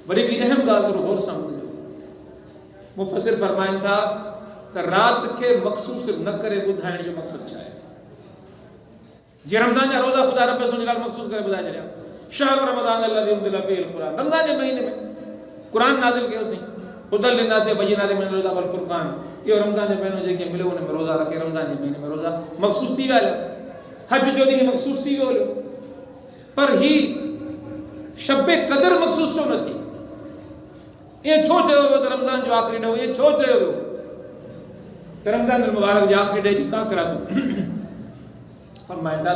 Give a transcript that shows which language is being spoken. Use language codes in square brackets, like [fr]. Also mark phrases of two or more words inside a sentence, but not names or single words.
[sd] वरी हिकिड़ी अहम ॻाल्हि थोरो गौर सां ॿुधो, मुफ़सिर फरमाइनि था त राति खे मख़सूस न करे ॿुधाइण जो मक़सदु छा आहे? जीअं रमज़ान जा रोज़ा ख़ुदा रब इज़्ज़त जलाल मख़सूस करे ॿुधाए छॾिया, [ar] شهر رمضان الذي أنزل فيه القرآن, [sd] रमज़ान जे महीने में क़ुरान नाज़िल कयोसीं, [ar] هدى للناس وبينات من الهدى والفرقان. [sd] इहो रमज़ान जे महीने जेके मिलियो उन में रोज़ा रखे, रमज़ान जे महीने में रोज़ा मख़सूस थी विया। हज जो ॾींहुं मख़सूस थी वियो, पर ही शब क़दर मख़सूस छो न थी? ईअं छो चयो वियो त रमज़ान जो आख़िरी ॾोंहुं? ईअं छो चयो वियो त रमज़ान मुबारक जे आख़िरी ॾे जी ताक़रा फरमाइनि था?